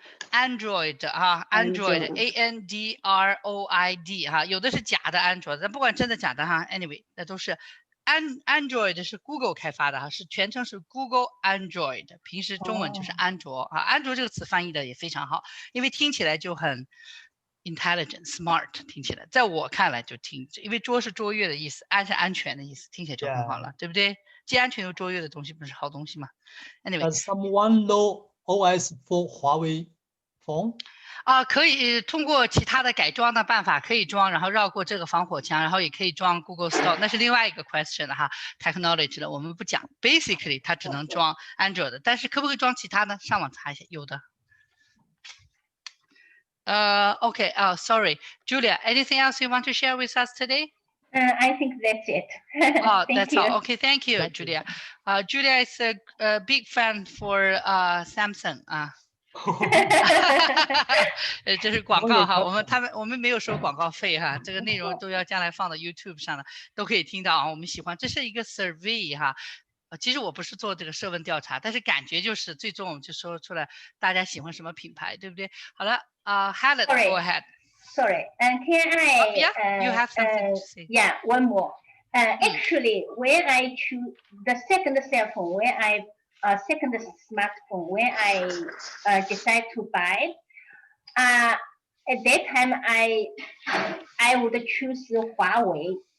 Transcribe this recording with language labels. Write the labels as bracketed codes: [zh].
[zh] Android 啊 ，Android Android 哈，有的是假的 Android， 但不管真的假的哈 ，anyway， 那都是Android 是 Google 开发的哈，是全称是 Google Android， 平时中文就是安卓啊，安卓这个词翻译的也非常好，因为听起来就很 [en] intelligent smart， [zh] 听起来，在我看来就因为卓是卓越的意思，安是安全的意思，听起来就很好了，对不对？既安全又卓越的东西不是好东西吗 ？Anyway， [en] Does someone know OS for 华为 phone？ [zh] 可以通过其他的改装的办法可以装，然后绕过这个防火墙，然后也可以装 Google Store， 那是另外一个 question 了哈 ，technology 的我们不讲 ，basically 它只能装 Android 的，但是可不可以装其他的？上网查一下，有的。 [en] Okay, sorry, Julia, anything else you want to share with us today? I think that's it. That's all. Okay, thank you, Julia. Julia is a big fan for Samsung 啊。 [zh] 这是广告哈，我们没有收广告费哈，这个内容都要将来放到 YouTube 上的，都可以听到啊。我们喜欢，这是一个 survey 哈。其实我不是做这个社问调查，但是感觉就是最终我们就说出来大家喜欢什么品牌，对不对？好了， [en] Helen, go ahead. Sorry, can I? Yeah, you have something to say. Yeah, one more. Actually, when I choose the second cell phone, when I second smartphone, when I decide to buy, at that time I would choose Huawei.